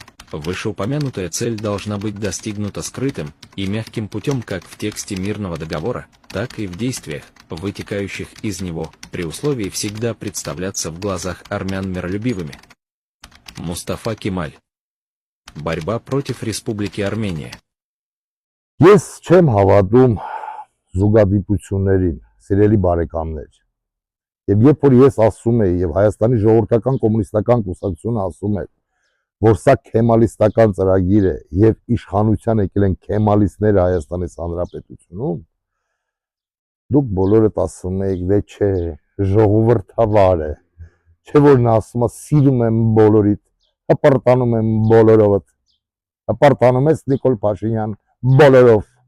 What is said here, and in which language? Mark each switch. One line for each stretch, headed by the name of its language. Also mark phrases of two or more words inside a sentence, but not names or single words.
Russian: Вышеупомянутая цель должна быть достигнута скрытым и мягким путем как в тексте мирного договора, так и в действиях, вытекающих из него, при условии всегда представляться в глазах армян миролюбивыми. Мустафа Кемаль. Борьба против Республики Армения.
Armenian: Ես չեմ հավատում զուգադիպություններին, սիրելի բարեկամներ։ Եվ երբ որ ես ասում եմ, եւ Հայաստանի ժողովրդական կոմունիստական կուսակցությունը ասում է, որ սա քեմալիստական ծրագիր է եւ իշխանության եկել են քեմալիստները Հայաստանի Հանրապետությունում, դուք բոլորդ ասում եք, դե չէ, ժողովրդավար է, չէ որ նա ասում է սիրում եմ բոլորիդ, հպարտանում եմ բոլորովդ, հպարտանում ես Նիկոլ Փաշինյան բոլորով։